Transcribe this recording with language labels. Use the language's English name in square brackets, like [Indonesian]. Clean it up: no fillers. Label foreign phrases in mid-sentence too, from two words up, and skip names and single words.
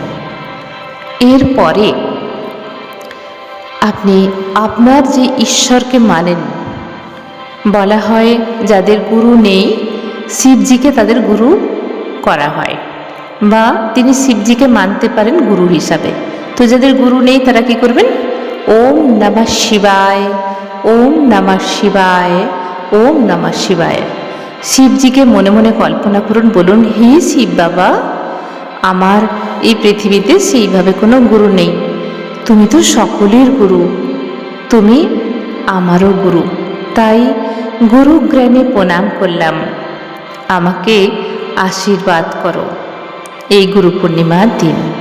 [Bangla] এরপরে আপনি আপনার যে ঈশ্বরকে মানেন, বলা হয় যাদের গুরু নেই শিবজিকে তাদের গুরু করা হয়, বা তিনি শিবজিকে মানতে পারেন গুরু হিসাবে। তো যাদের গুরু নেই তারা কি করবেন? [Sanskrit] ওম নমঃ শিবায়, ওম নমঃ শিবায়, ওম নমঃ শিবায়। [Bangla] শিবজিকে মনে মনে কল্পনা করুন। বলুন, হে শিব বাবা, আমার এই পৃথিবীতে সেইভাবে কোনো গুরু নেই, তুমি তো সকলের গুরু, তুমি আমারও গুরু, তাই গুরু জ্ঞানে প্রণাম করলাম, আমাকে আশীর্বাদ করো এই গুরু পূর্ণিমার দিন।